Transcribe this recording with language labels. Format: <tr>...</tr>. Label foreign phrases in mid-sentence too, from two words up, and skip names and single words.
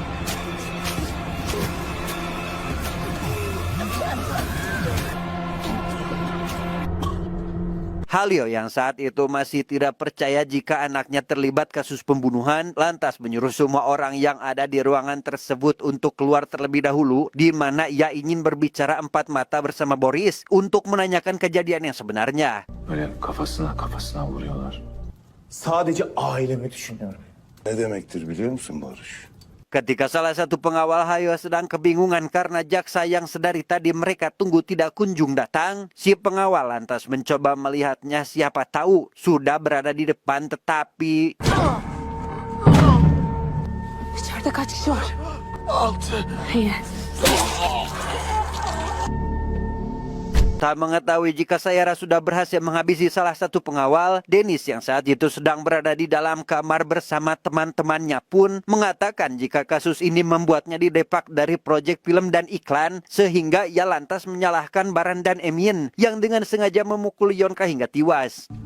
<id>Halil yang saat itu masih tidak percaya jika anaknya terlibat kasus pembunuhan, lantas menyuruh semua orang yang ada di ruangan tersebut untuk keluar terlebih dahulu, di mana ia ingin berbicara empat mata bersama Boris untuk menanyakan kejadian yang sebenarnya.</id> <tr>Böyle kafasına vuruyorlar. Sadece ailemi düşünüyorum. Ne demektir biliyor musun Barış?</tr> <id>Ketika salah satu pengawal Halil sedang kebingungan karena jaksa yang sedari tadi mereka tunggu tidak kunjung datang, si pengawal lantas mencoba melihatnya, siapa tahu sudah berada di depan, tetapi</id> <tr>İçeride kaç kişi var? 6. İyi.</tr> <id>tak mengetahui jika Sayara sudah berhasil menghabisi salah satu pengawal, Dennis yang saat itu sedang berada di dalam kamar bersama teman-temannya pun mengatakan jika kasus ini membuatnya didepak dari proyek film dan iklan, sehingga ia lantas menyalahkan Baran dan Emin yang dengan sengaja memukul Yonka hingga tewas.</id>